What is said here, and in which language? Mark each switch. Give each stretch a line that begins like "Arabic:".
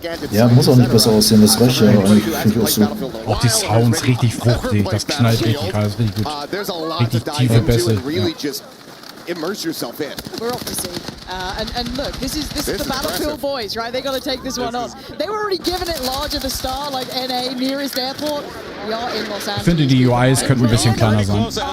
German: Ja, muss auch nicht besser aussehen, das reicht ja eigentlich, finde ich auch so. Auch die Sounds richtig fruchtig, das knallt richtig krass, richtig gut. Richtig tiefe Bässe. Ja.
English: Immerse yourself in. We're off to see. And look, this is the Battlefield boys, right? They got to take this one on. They were already giving it large at the start, like NA, nearest airport. We are in Los Angeles.
German: Ich finde, die UIs könnten ein bisschen kleiner sein.